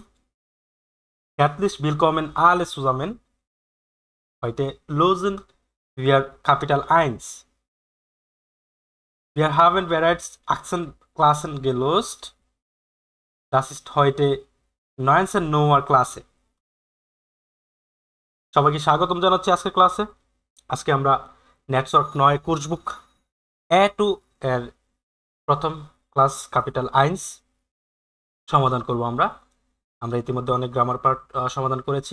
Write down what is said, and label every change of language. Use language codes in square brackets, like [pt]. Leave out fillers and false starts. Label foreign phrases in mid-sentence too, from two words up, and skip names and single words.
[de] Herzlich willkommen alle zusammen. Heute lösen wir Kapitel 1. Wir haben bereits 18 Klassen gelöst. Das ist heute 19 Nummer Klasse. [bn] সবাইকে স্বাগতম জানাচ্ছি আজকের ক্লাসে। আজকে আমরা নেটওয়ার্ক 9 [en] course book [bn] A2 এর প্রথম ক্লাস ক্যাপিটাল 1 সমাধান করব আমরা ইতিমধ্যে অনেক [en] grammar part [bn] সমাধান করেছি।